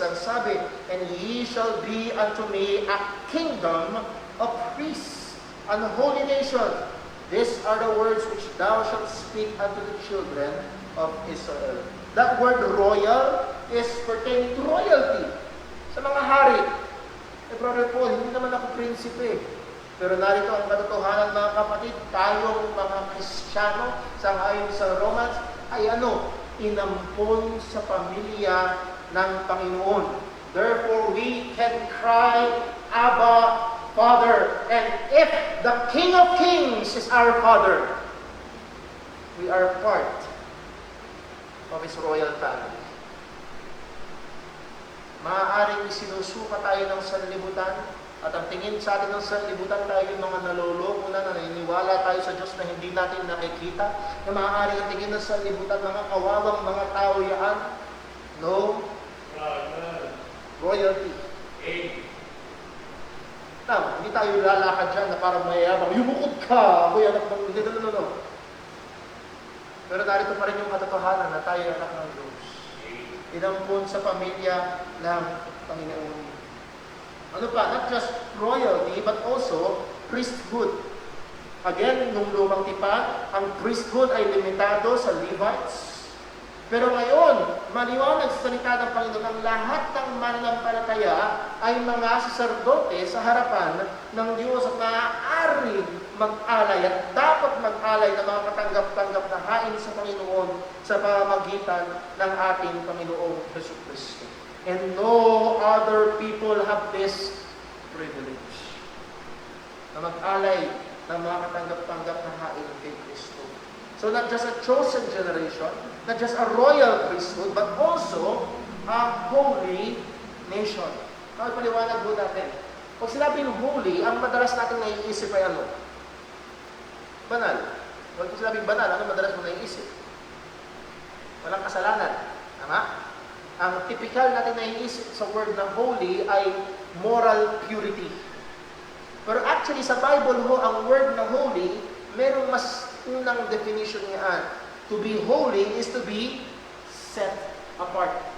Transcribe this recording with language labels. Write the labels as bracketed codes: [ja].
[tl] Ang sabi, [en] "And ye shall be unto me a kingdom of priests, and a holy nation. These are the words which thou shalt speak unto the children of Israel." That word royal is pertaining to royalty. [tl] Sa mga hari. Brother Paul, hindi naman ako prinsipe. Pero narito ang katotohanan, mga kapatid, tayong mga Kristiyano, sangayon sa Romans, ay inampon sa pamilya ng Panginoon. [en] Therefore, we can cry, "Abba, Father." And if the King of Kings is our Father, we are part of His royal family. [tl] Maaaring isinusuka tayo ng sanlibutan, at ang tingin sa atin ng sanlibutan, tayo yung mga naloloko na naniniwala tayo sa Diyos na hindi natin nakikita, na maaaring ang tingin ng sanlibutan, mga kawawang mga tao yan. [en] No. Royalty. [tl] Now, hindi tayo lalakad dyan na parang mayayabang, "Yumukod ka, ako'y anak ng..." No. Pero narito pa rin yung katotohanan na tayo anak ng Diyos. inampun sa pamilya ng Panginoon. Ano pa? [en] Not just royalty, but also priesthood. [tl] Again, nung lumang tipan, ang priesthood ay limitado sa Levites. Pero ngayon, maliwanag sa salita ng Panginoon, ang lahat ng mananampalataya ay mga saserdote sa harapan ng Diyos at maaaring mag-alay at dapat mag-alay ng mga katanggap-tanggap na hain sa Panginoon sa pamamagitan ng ating Panginoong Jesucristo. [en] And no other people have this privilege [tl] na mag-alay ng mga katanggap-tanggap na hain kay Kristo. [en] So not just a chosen generation, not just a royal priesthood, but also a holy nation. [tl] Paliwanag po natin. Pag sinabing holy, ang madalas natin naiisip ay ano? Banal. Pag sinabing banal, ano madalas mo naiisip? Walang kasalanan. Tama? Ang typical natin naiisip sa word na holy ay moral purity. Pero actually, sa Bible ho, ang word na holy, merong mas unang definition niyan. [en] To be holy is to be set apart.